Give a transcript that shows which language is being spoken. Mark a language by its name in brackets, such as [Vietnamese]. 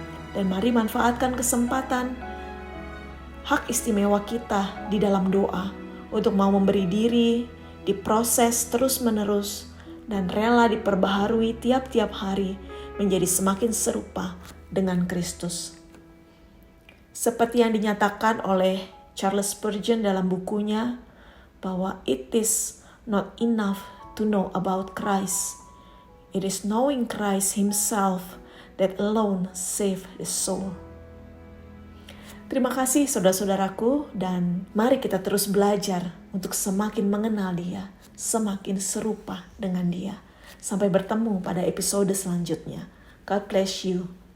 [Indonesian] Dan mari manfaatkan kesempatan hak istimewa kita di dalam doa untuk mau memberi diri, diproses terus-menerus, dan rela diperbaharui tiap-tiap hari menjadi semakin serupa dengan Kristus. Seperti yang dinyatakan oleh Charles Spurgeon dalam bukunya, bahwa [English] it is not enough to know about Christ. It is knowing Christ Himself that alone save the soul. [Indonesian] Terima kasih saudara-saudaraku, dan mari kita terus belajar untuk semakin mengenal Dia, semakin serupa dengan Dia. Sampai bertemu pada episode selanjutnya. [English] God bless you.